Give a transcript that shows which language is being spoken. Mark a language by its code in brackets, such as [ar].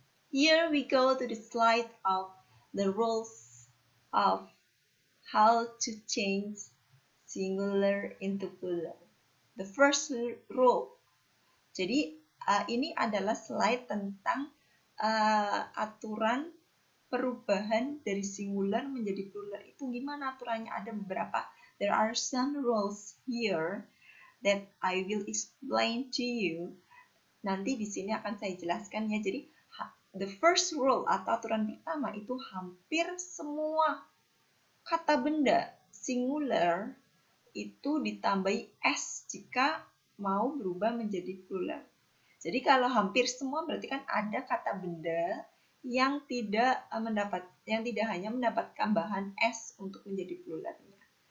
[en] Here we go to the slide of the rules of how to change singular into plural. The first rule. [id] Jadi ini adalah slide tentang aturan perubahan dari singular menjadi plural. Itu gimana aturannya? Ada beberapa. [en] There are some rules here that I will explain to you. [id] Nanti di sini akan saya jelaskan ya. Jadi [en] the first rule [id] atau aturan pertama itu hampir semua kata benda singular itu ditambahi s jika mau berubah menjadi plural. Jadi kalau hampir semua berarti kan ada kata benda yang tidak hanya mendapatkan bahan s untuk menjadi pluralnya.